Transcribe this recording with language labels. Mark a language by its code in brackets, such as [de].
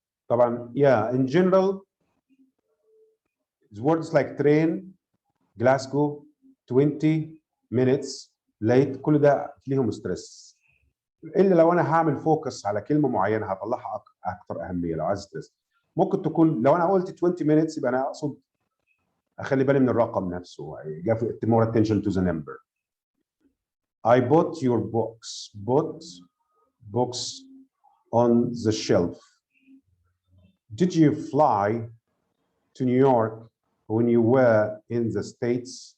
[en] طبعا yeah, in general words like train, Glasgow, 20 minutes, late، [ar] كل ده ليهم ستريس. الا لو انا هعمل فوكس على كلمه معينه هطلعها اكثر اهميه لو عايز ستريس. ممكن تكون لو انا قلت 20 minutes يبقى انا اقصد اخلي بالي من الرقم نفسه. [en] give more attention to the number. I bought your books. Bought books on the shelf. Did you fly to New York when you were in the States?